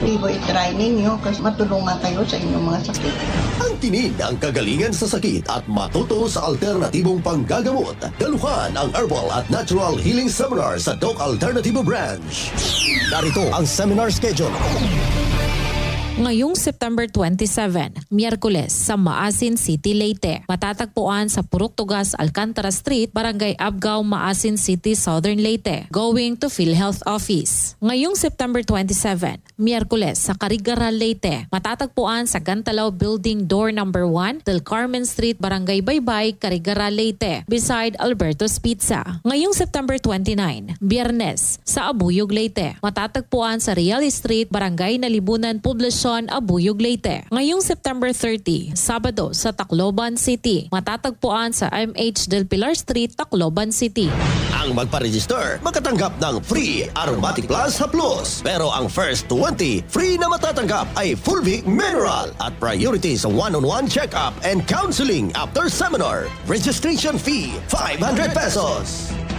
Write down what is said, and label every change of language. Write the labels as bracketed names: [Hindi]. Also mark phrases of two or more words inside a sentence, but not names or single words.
[Filipino] I-try ninyo kasi matulungan kayo sa inyong mga sakit. Ang tinig ng kagalingan sa sakit at matuto sa alternatibong panggagamot. Daluhan ang Herbal at Natural Healing Seminar sa Doc Alternativo Branch. Narito ang [English] seminar schedule. [Filipino] Ngayong September 27, Miyerkules sa Maasin City, Leyte. Matatagpuan sa Purok Tugas, Alcantara Street, Barangay Abgao, Maasin City, Southern Leyte. [English] Going to PhilHealth Office. [Filipino] Ngayong September 27, Miyerkules sa Carigara, Leyte. Matatagpuan sa Gantalaw Building Door No. 1, Del Carmen Street, Barangay Baybay, Carigara, Leyte. [English] Beside Alberto's Pizza. [Filipino] Ngayong September 29, Biyernes sa Abuyog, Leyte. Matatagpuan sa Real Street, Barangay Nalibunan, Poblacion, Abuyog, Leyte. Ngayong September 30, Sabado sa Tacloban City. Matatagpuan sa MH Del Pilar Street, Tacloban City. Ang magpa-register, makatanggap ng free Aromatic Plus Haplos. Pero ang [English] first 20, [Filipino] free na matatanggap ay Fulvic Mineral at priority sa [English] one-on-one check-up and counseling after seminar. Registration fee, [Filipino] 500 pesos.